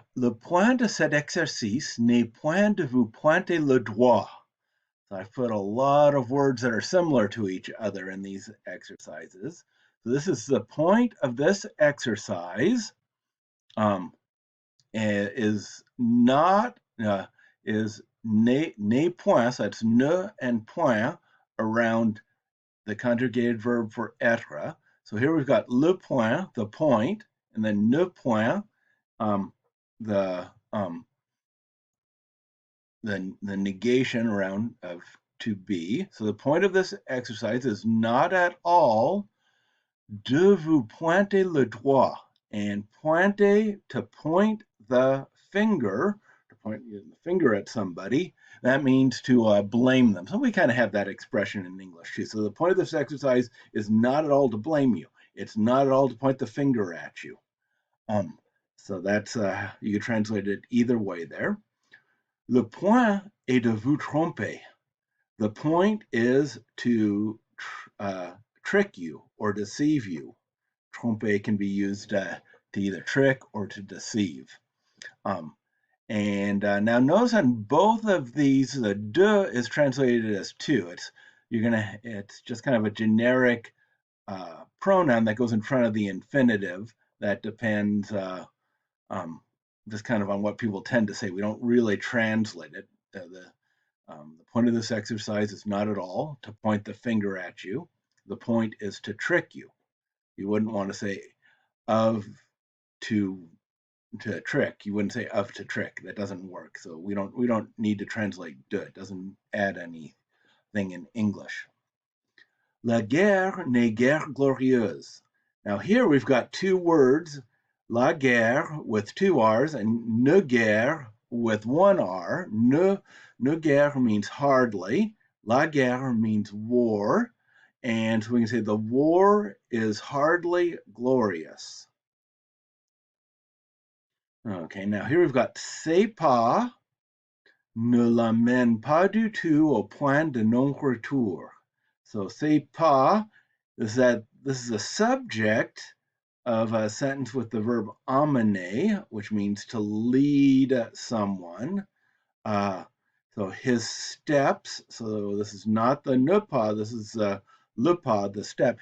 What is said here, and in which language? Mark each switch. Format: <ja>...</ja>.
<fr>Le point de cet exercice n'est point de vous pointer le doigt.</fr> <en>So I've put a lot of words that are similar to each other in these exercises. So this is the point of this exercise is not, is ne point, so that's ne and point around the conjugated verb for être. So here we've got le point, the point, and then ne point, the the negation around of to be. So the point of this exercise is not at all</en> <fr>de vous pointer le doigt,</fr> <en>and pointer, to point the finger, to point the finger at somebody. That means to blame them. So we kind of have that expression in English too. So the point of this exercise is not at all to blame you. It's not at all to point the finger at you. So that's you can translate it either way there.</en> <fr>Le point est de vous tromper.</fr> <en>The point is to trick you or deceive you. Tromper can be used to either trick or to deceive. Now notice on both of these, the de is translated as to. It's just kind of a generic pronoun that goes in front of the infinitive that depends just kind of on what people tend to say. We don't really translate it. The point of this exercise is not at all to point the finger at you. The point is to trick you. You wouldn't want to say of to trick. You wouldn't say of to trick. That doesn't work. So we don't need to translate de. It doesn't add anything in English.</en> <fr>La guerre n'est guère glorieuse.</fr> <en>Now here we've got two words, la guerre with two R's and ne guerre with one R. Ne guerre means hardly. La guerre means war. And so we can say the war is hardly glorious. Okay, now here we've got</en> <fr>c'est pas, ne l'amène pas du tout au point de non-retour.</fr> <en>So c'est pas is that this is a subject of a sentence with the verb amener, which means to lead someone. So his steps, so this is not the ne pas, this is le pas, the step.</en>